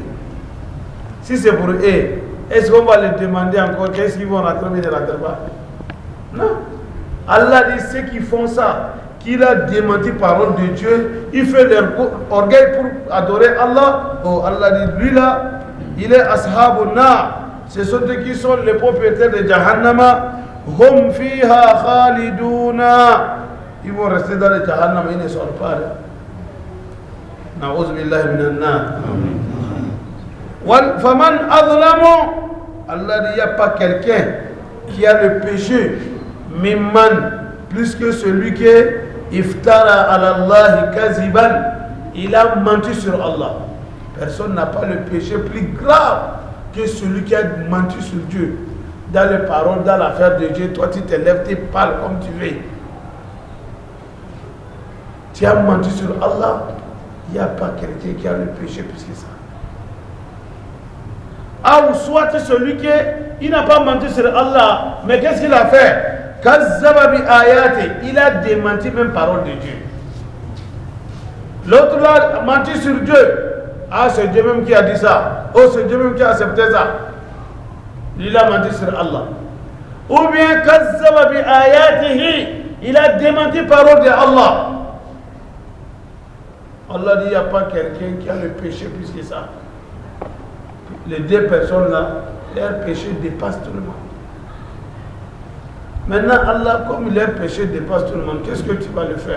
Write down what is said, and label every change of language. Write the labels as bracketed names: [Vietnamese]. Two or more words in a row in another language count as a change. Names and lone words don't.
[French] Si c'est pour eux, est-ce qu'on va leur demander encore qu'est-ce qu'ils vont rentrer mais ils ne rentrent pas? Non. Allah dit ceux qui font ça, qu'il a démenti parole de Dieu, il fait leur orgueil pour adorer Allah. Oh, Allah dit lui là, il est [Arabic] أصحاب النار. [French] Ce sont eux qui sont les propriétaires de Jahannama. [Arabic] هم فيها خالدون. [French] Ils vont rester dans le Jahannam, ils ne sortent pas. [Arabic] نعوذ بالله من النار. فمن أظلم, [French] Allah dit, il n'y a pas quelqu'un qui a le péché, mimman, plus que celui qui [Arabic] افترى على الله كذبا, [French] il a menti sur Allah. Personne n'a pas le péché plus grave que celui qui a menti sur Dieu. Dans les paroles, dans l'affaire de Dieu, toi tu te lèves, tu parles comme tu veux. Tu as menti sur Allah, il n'y a pas quelqu'un qui a le péché plus que ça. Ah, ou soit celui qui il n'a pas menti sur Allah, mais qu'est-ce qu'il a fait? [Arabic] كذب بآيات, [French] il a démenti même parole de Dieu. L'autre là a menti sur Dieu. Ah, c'est Dieu même qui a dit ça. Oh, c'est Dieu même qui a accepté ça. Il a menti sur Allah. Ou bien [Arabic] كذب بآياته, [French] il a démenti parole de Allah. Allah dit, il n'y a pas quelqu'un qui a le péché plus que ça. Les deux personnes là, leur péché dépasse tout le monde. Maintenant, Allah, comme leur péché dépasse tout le monde, qu'est-ce que tu vas le faire?